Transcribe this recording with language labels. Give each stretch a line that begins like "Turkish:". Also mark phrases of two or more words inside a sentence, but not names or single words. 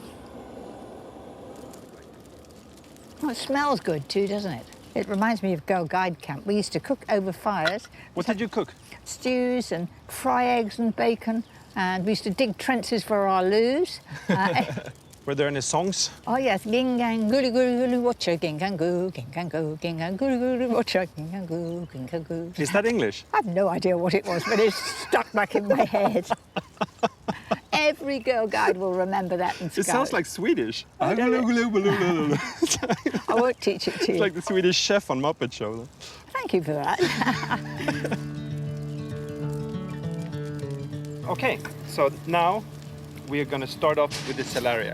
English: Well, it smells good too, doesn't it? It reminds me of Girl Guide Camp. We used to cook over fires. What did you cook? Stews and fry eggs and bacon. And we used to dig trenches for our loos. Were there any songs? Oh yes, gingang gulu gulu gulu watcha gingang goo gingang gulu gulu watcha gingang goo. Is that English? I have no idea what it was, but it's stuck back in my head. Every girl guide will remember that and It sounds like Swedish. I won't teach it to you. It's like the Swedish chef on Muppet Show. Thank you for that. Okay, so now we are going to start off with the celeriac.